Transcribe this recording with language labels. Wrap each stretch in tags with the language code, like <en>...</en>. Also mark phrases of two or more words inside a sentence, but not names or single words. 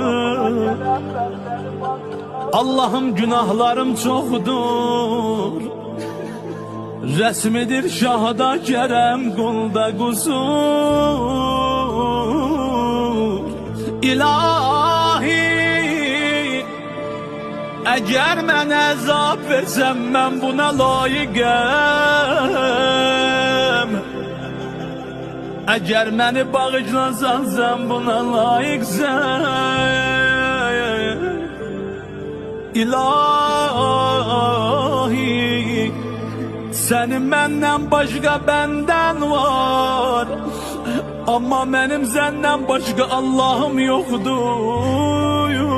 <tr>Allah'ım günahlarım çoktur. Resmidir şahda kerem, kulda kusur.</tr> <az>İlahi, eğer mən əzab versəm, mən buna layiqəm. Eğer məni bağışlasan, sən buna layiqsən. İlahi, senin məndən başqa bəndən var, amma mənim səndən başqa Allahım yoxdur.</az>